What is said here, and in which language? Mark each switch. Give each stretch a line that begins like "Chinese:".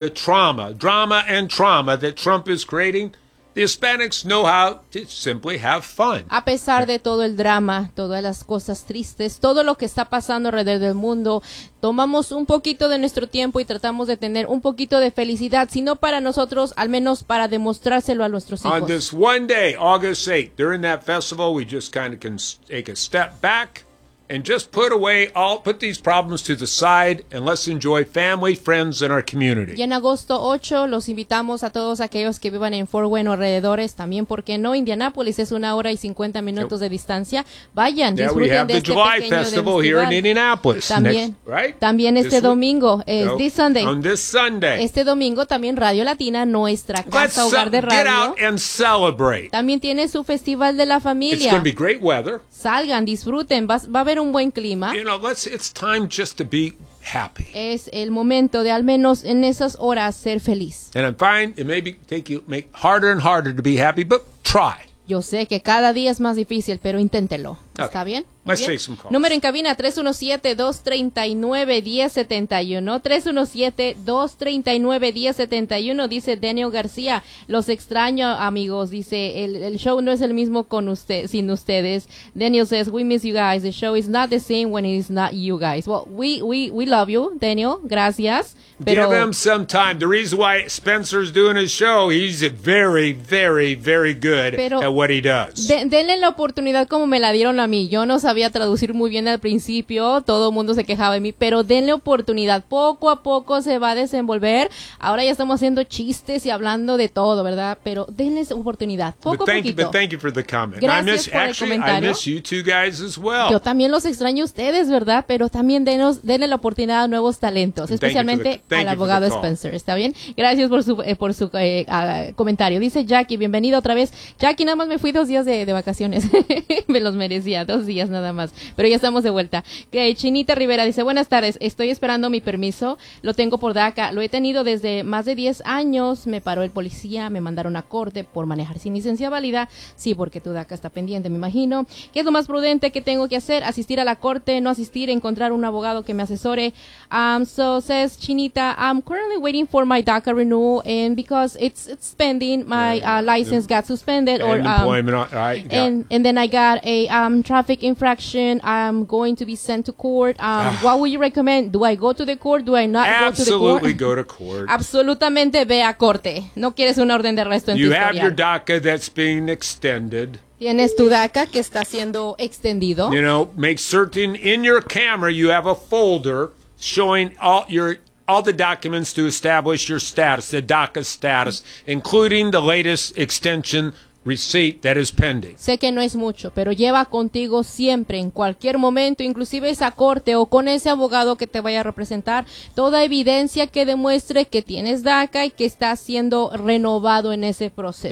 English: the drama and trauma that Trump is creating, the Hispanics know how to simply have fun.
Spanish: A pesar de todo el drama, todas las cosas tristes, todo lo que está pasando alrededor del mundo, tomamos un poquito de nuestro tiempo y tratamos de tener un poquito de felicidad, si no para nosotros, al menos para demostrárselo a nuestros hijos.
English: On this one day, August 8th, during that festival, we just kind of can take a step back and just put away all, put these problems to the side, and let's enjoy family, friends, and our community.
Spanish: Y en agosto 8, los invitamos a todos aquellos que vivan en Fort Wayne o alrededores, también, ¿por qué no? Indianapolis es una hora y 50 minutos de distancia. Vayan, disfruten de este pequeño festival.
English: Yeah, we have the July festival here in Indianapolis.
Spanish: También,
English: next, right?
Spanish: También este domingo,
English: this Sunday. On this Sunday.
Spanish: Este domingo también Radio Latina, nuestra casa, hogar de radio.
English: Let's get out and celebrate.
Spanish: También tiene su festival de la familia.
English: It's going to be great weather.
Spanish: Salgan, disfruten, va a haber un buen clima.
English: You know, it's time just to be happy.
Spanish: Es el momento de al menos en esas horas ser feliz.
English: And I'm fine, it may be, take you, make harder and harder to be happy, but try.
Spanish: Yo sé que cada día es más difícil, pero inténtelo. ¿Está
English: okay.
Spanish: bien?
English: Let's
Spanish: bien.
English: Take some calls.
Spanish: Número en cabina 317-239-1071. 317-239-1071. Dice Daniel García. Los extraño, amigos. Dice, el show no es el mismo con usted, sin ustedes.
English: Daniel says, we miss you guys. The show is not the same when it is not you guys. Well, we love you, Daniel.
Spanish: Gracias. Pero...
English: Give him some time. The reason why Spencer's doing his show, he's very, very, very good
Spanish: pero
English: at what he does.
Spanish: Denle la oportunidad como me la dieron a mí. Yo no sabía traducir muy bien al principio, todo el mundo se quejaba de mí, pero denle oportunidad, poco a poco se va a desenvolver. Ahora ya estamos haciendo chistes y hablando de todo, ¿verdad? Pero denle oportunidad, poco a poquito.
English: But thank you for the comment.
Spanish: Gracias por el comentario.
English: I miss you two guys as well.
Spanish: Yo también los extraño a ustedes, ¿verdad? Pero también denle la oportunidad a nuevos talentos, especialmente al abogado Spencer, ¿está bien? Gracias por su comentario. Dice Jackie, bienvenido otra vez. Jackie, nada más me fui 2 días de vacaciones. Me los merecía, 2 días nada más, pero ya estamos de vuelta. Chinita Rivera dice, buenas tardes, estoy esperando mi permiso, lo tengo por DACA, lo he tenido desde más de 10 años, me paró el policía, me mandaron a corte por manejar sin licencia válida, sí, porque tu DACA está pendiente, me imagino. ¿Qué es lo más prudente que tengo que hacer? Asistir a la corte, no asistir, encontrar un abogado que me asesore.
English: So says Chinita, I'm currently waiting for my DACA renewal, and because it's pending, my license got suspended, and then I got a traffic infraction. I'm going to be sent to court. What would you recommend? Do I go to the court? Do I not go to the court? Absolutely go to court.
Spanish: Absolutamente ve a corte. No quieres una orden de arresto en tu historial.
English: You have your DACA that's being extended.
Spanish: Tienes tu DACA que está siendo extendido.
English: You know, make certain in your camera you have a folder showing all the documents to establish your status, the DACA status, including the latest extension receipt that is pending.
Spanish: Sé que no es mucho, pero lleva contigo siempre, en cualquier momento, inclusive esa corte o con ese abogado que te vaya a representar, toda evidencia que demuestre que tienes DACA y que está siendo renovado en ese proceso.